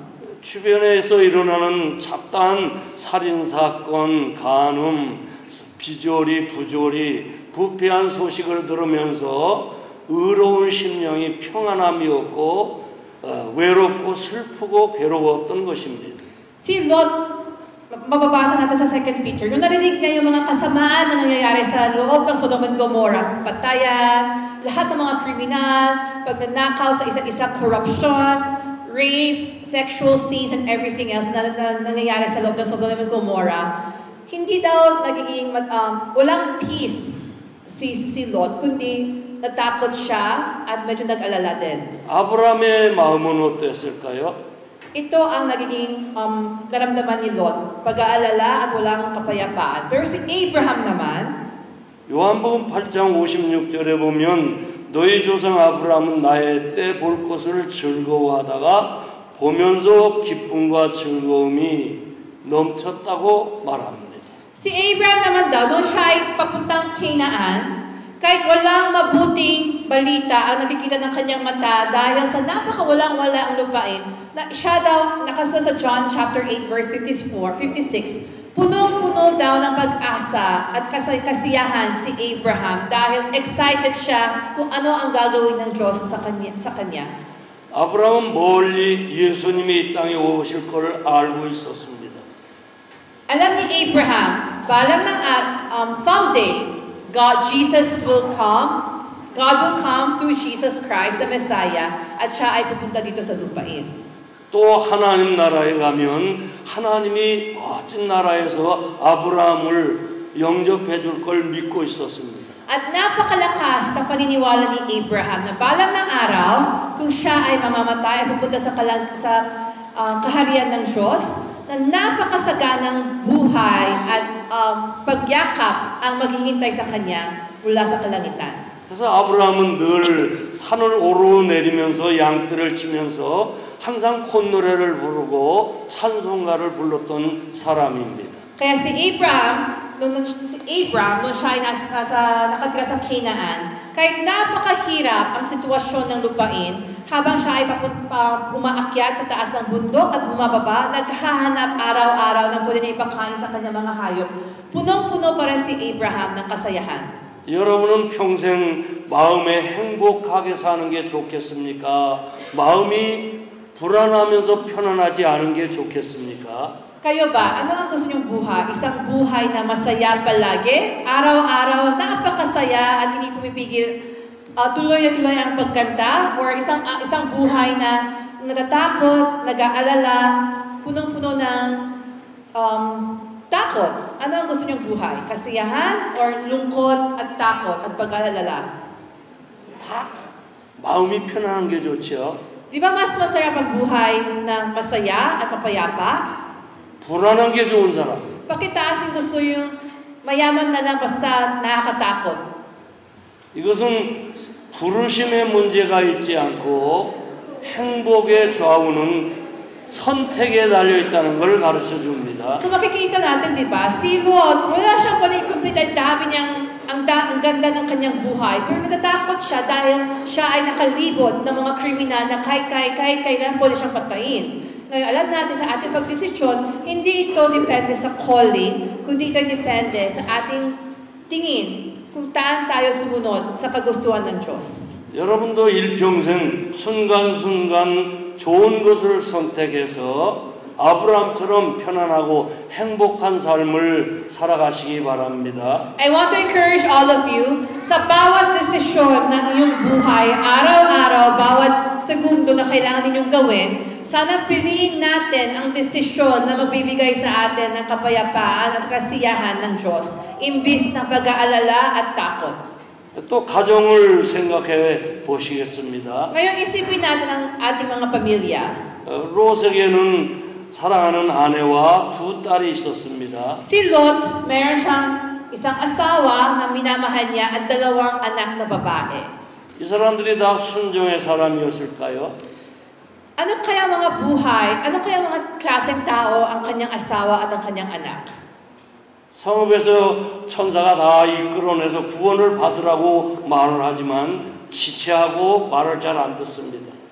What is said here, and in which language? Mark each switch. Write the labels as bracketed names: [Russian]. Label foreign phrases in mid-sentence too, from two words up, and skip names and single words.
[Korean] 주변에서 일어나는 잡다한 살인사건, 간음, 비조리, 부조리, 부패한 소식을 들으면서 의로운 심령이 평안함이 없고 외롭고 슬프고 괴로웠던 것입니다. [Filipino] Si Lot, mababasa natin sa 2 Peter, nung narinig niya yung mga kasamaan na nangyayari sa loob ng Sodom and Gomorrah, patayan, lahat ng mga kriminal, pagnanakaw sa isa't isa, [English] corruption, rape, sexual sins, and everything else [Filipino] na nangyayari sa loob ng Sodom and Gomorrah, hindi daw nagiging walang peace si Lot, kundi natakot siya at medyo nag-alala din. [Korean] 아브라함의 마음은 어땠을까요? [Filipino] Ito ang nagiging naramdaman ni Lot, pag-aalala at walang kapayapaan. Pero si Abraham naman, [Korean] 요한복음 8장 56절에 보면 너희 조상 아브라함은 나의 때 볼 것을 즐거워하다가 보면서 기쁨과 즐거움이 넘쳤다고 말합니다. [Filipino] si Abraham naman daw, nung siya ay papuntang Canaan, kahit walang mabuting balita ang nakikita ng kanyang mata dahil sa napakawalang-wala ang lupain, na siya daw, nakaso sa John [English] chapter 8 verse 56, [Filipino] punong-puno daw ng pag-asa at kasiyahan si Abraham dahil excited siya kung ano ang gagawin ng Diyos sa kanya. [Korean] 아브라함은 멀리 예수님이 이 땅에 오실 것을 알고 있었습니다. [Filipino] Alam ni Abraham, balang ng someday, [English] Jesus will come. God will come through Jesus Christ, the Messiah, [Filipino] at siya ay pupunta dito sa lupain. [Korean] 또 하나님 나라에 가면 하나님이 멋진 나라에서 아브라함을 영접해 줄 걸 믿고 있었습니다. [Filipino] At napakalakas ng paniniwala ni Abraham na balang ng araw, kung siya ay mamamatay at pupunta sa kaharian ng Diyos, na napakasaganang buhay at pagyakap ang maghihintay sa kanya mula sa kalangitan. [Korean] 그래서 아브라함은 늘 산을 오르내리면서 양떼를 치면서 항상 콧노래를 부르고 찬송가를 불렀던 사람입니다. [Filipino] Kaya si Abraham, nung siya ay nakatira sa Canaan, kahit napakahirap ang sitwasyon ng lupain, habang siya ay umaakyat sa taas ng bundok at bumababa, naghahanap araw-araw ng pwede na ipakain sa kanyang mga hayop. Punong-puno pa rin si Abraham ng kasayahan. [Korean] 여러분은 평생 마음에 행복하게 사는 게 좋겠습니까? 마음이 불안하면서 편안하지 않은 게 좋겠습니까? [Filipino] Kayo ba? Ano ang gusto niyong buhay? Isang buhay na masaya palagi? Araw-araw, napakasaya at hindi pumipigil tuloy at tuloy ang pagkanta? Or isang buhay na natatakot, nag-aalala, punong-puno ng takot? Ano ang gusto niyong buhay? Kasiyahan or lungkot at takot at pag-aalala? [Korean] 마음이 편안한 게 좋죠. [Filipino] Di ba mas masarap ang buhay na masaya at mapayapa? [Korean] 불안한 게 좋은 사람. [Filipino] Bakit taas yung gusto yung mayaman na lang basta nakakatakot? [Korean] 이것은 부르심의 문제가 있지 않고 행복의 좌우는 선택에 달려있다는 걸 가르쳐 줍니다. [Filipino] So makikita natin, di ba? Si Lot, wala siyang pala-complete ang dami niyang, ang ganda ng kanyang buhay. Pero natatakot siya dahil siya ay nakalibot ng mga kriminal na kahit kailan pwede siyang patayin. Ngayon, alam natin sa ating pagdesisyon, hindi ito depende sa calling, kundi ito depende sa ating tingin kung taan tayo sumunod sa kagustuhan ng Diyos. [Korean] 여러분도 일평생 순간순간 좋은 것을 선택해서 아브라함처럼 편안하고 행복한 삶을 살아가시기 바랍니다. [English] I want to encourage all of you, [Filipino] sa bawat desisyon ng iyong buhay, araw-araw, bawat segundo na kailangan ninyong gawin, sana piliin natin ang desisyon na magbibigay sa atin ng kapayapaan at kasiyahan ng Diyos, imbis ng pag-aalala at takot. [Korean] 또 가정을 생각해 보시겠습니다. [Filipino] Ngayon isipin natin ang ating mga pamilya. [Korean] 롯에게는 사랑하는 아내와 두 딸이 있었습니다. [Filipino] Si Lot, meron siyang isang asawa na minamahal niya at dalawang anak na babae. [Korean] 이 사람들이 다 순종의 사람이었을까요? [Filipino] Ano kaya mga buhay, ano kaya mga klaseng tao ang kanyang asawa at ang kanyang anak? [Korean] 성읍에서 천사가 다 이끌어내서 구원을 받으라고 말을 하지만 지체하고 말을 잘 안 듣습니다.